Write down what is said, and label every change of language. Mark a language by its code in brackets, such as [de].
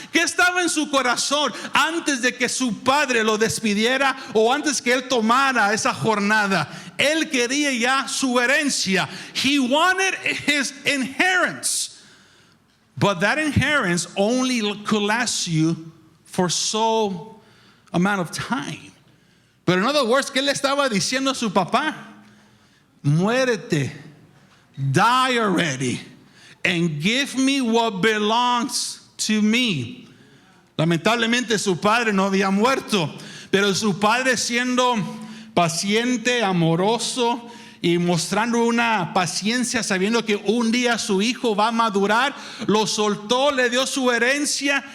[es] ¿Qué estaba en su corazón antes de que su padre lo despidiera o antes que él tomara esa jornada? Él quería ya su herencia. [en] He wanted his inheritance. But that inheritance only could last you for so amount of time. But in other words, [es] ¿qué le estaba diciendo a su papá? Muérete, [en] die already, and give me what belongs to me. [es] Lamentablemente su padre no había muerto, pero su padre, siendo paciente, amoroso, y mostrando una paciencia, sabiendo que un día su hijo va a madurar, lo soltó, le dio su herencia.